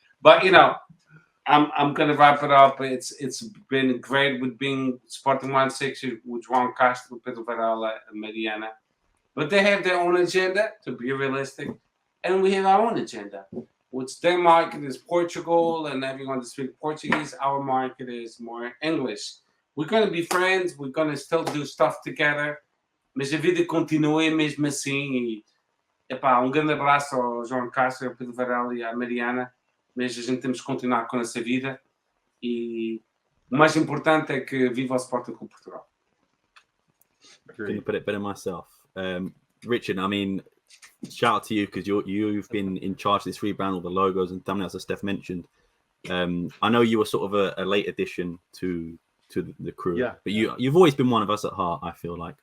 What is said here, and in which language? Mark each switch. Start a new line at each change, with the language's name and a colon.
English: But I'm gonna wrap it up. It's been great with being Sporting160 with João Castro, Pedro Varela, and Mariana. But they have their own agenda, to be realistic, and we have our own agenda. Which their market is Portugal and everyone to speak Portuguese. Our market is more English. We're gonna be friends. We're gonna still do stuff together.
Portuguese: Mas a vida continua mesmo assim. E grande abraço ao João Castro, ao Pedro Varela e à Mariana. Mas a gente temos que continuar com essa vida e o mais importante é que viva o Sporting Clube Portugal.
English: Couldn't put it better myself. Richard, I mean, shout out to you because you've been in charge of this rebrand, all the logos and thumbnails as Steph mentioned. I know you were sort of a late addition to the crew, but you've always been one of us at heart, I feel like.